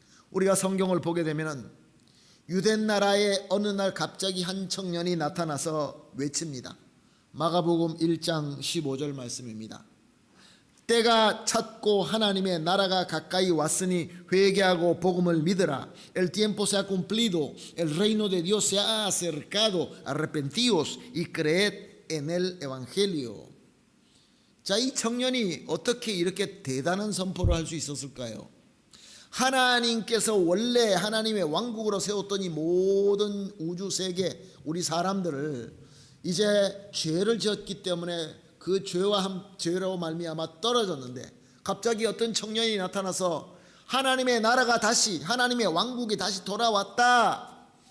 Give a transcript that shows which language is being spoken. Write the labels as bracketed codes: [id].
[ko] 우리가 성경을 보게 되면 유대 나라에 어느 날 갑자기 한 청년이 나타나서 외칩니다. 마가복음 1장 15절 말씀입니다. 때가 찼고 하나님의 나라가 가까이 왔으니 회개하고 복음을 믿으라. [es] El tiempo se ha cumplido, el reino de Dios se ha acercado, arrepentíos y creed en el evangelio. [ko] 자, 이 청년이 어떻게 이렇게 대단한 선포를 할 수 있었을까요? 하나님께서 원래 하나님의 왕국으로 세웠던 이 모든 우주 세계 우리 사람들을 이제 죄를 지었기 때문에 그 죄로 말미암아 떨어졌는데 갑자기 어떤 청년이 나타나서 하나님의 나라가 다시, 하나님의 왕국이 다시 돌아왔다.